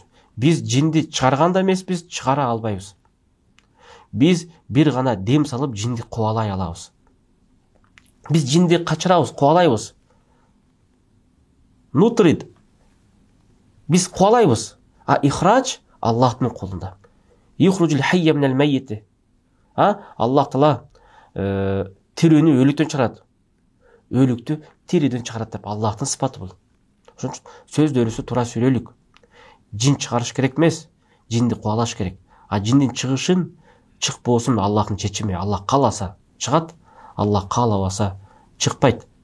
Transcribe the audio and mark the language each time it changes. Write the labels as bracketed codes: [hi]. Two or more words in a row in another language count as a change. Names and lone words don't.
[ky] Биз жинди чыгарганда эмеспиз, чыгара албайбыз. Биз бир гана дем салып жинди кубалай алабыз. Биз жинди качырабыз, кубалайбыз. Нутрид. Биз кубалайбыз. А ихрач Аллахтын колунда. [ar] يخرج الحي من الميت. [ky] Аллах Таала тирүүнү өлүктөн чыгарат. Өлүктү тириден чыгарат деп Аллахтын сыпаты бул. Ошон үчүн сөздөрүбүздү туура сүйлөйлүк. Жин чыгарыш керек эмес, жинди кубалаш керек. А жиндин чыгышын, чыкпоосун Аллахтын чечими. Аллах кааласа чыгат, Аллах каалабаса чыкпайт.